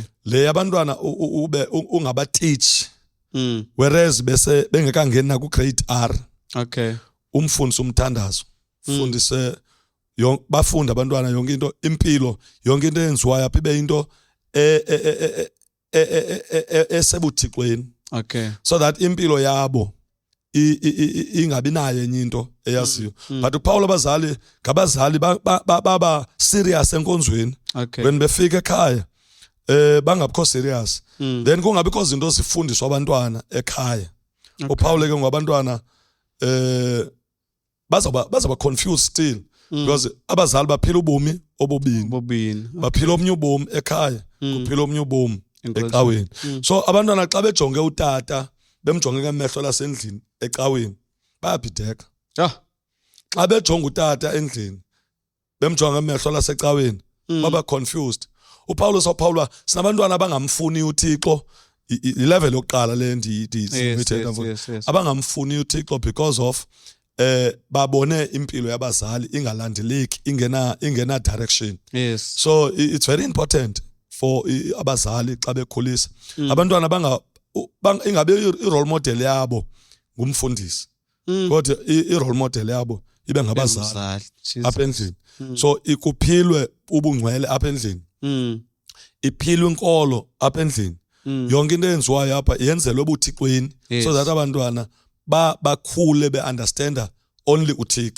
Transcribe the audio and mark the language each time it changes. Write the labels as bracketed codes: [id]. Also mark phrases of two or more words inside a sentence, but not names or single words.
[xh] Le abantwana ube ungabateach whereas bese bengekangeni na ku grade R. Okay. Umfundisi umthandazo fundise bafunda abantwana yonke into impilo yonke into eyenziwayo apha ibe into esebuthixweni. Okay. [en] So that [xh] impilo yabo ingabi nayo enye into eyaziyo but uPaul abazali ngabazali baba serious enkonzweni Okay. when befika ekhaya bangabikho serious then kungabikho izinto zifundiswa abantwana ekhaya. uPaul ke ngabantwana bazaba [en] confused still because [xh] abazali baphila ubomi obubini baphila omnye ubomi ekhaya kuphila omnye ubomi ecaweni so abantwana xa bejonge utata bemjonge ngemehlo lasendlini ecaweni bayabhideka. Xa bejonga utata endlini bemjonga ngemehlo lasecaweni baba confused. uPaulus waphawula sinabantwana abangamfuni uThixo i-level yokuqala le ndiyithetha abangamfuni uThixo [en] because of [xh] babone impilo yabazali ingalandeleki ingena direction. Yes. [en] So it's very important for [xh] abazali xa bekhulisa abantwana ingabe [en] i-role model [xh] yabo ngumfundisi kodwa [en] i-role model [xh] yabo ibe ngabazali apha endlini. So ikuphilwe ubungcwele apha endlini iphilwe inkolo apha endlini yonke into eyenziwayo apha yenzelwe ubuthixweni [en] so that [xh] abantwana bakhule be-understanda only uThixo.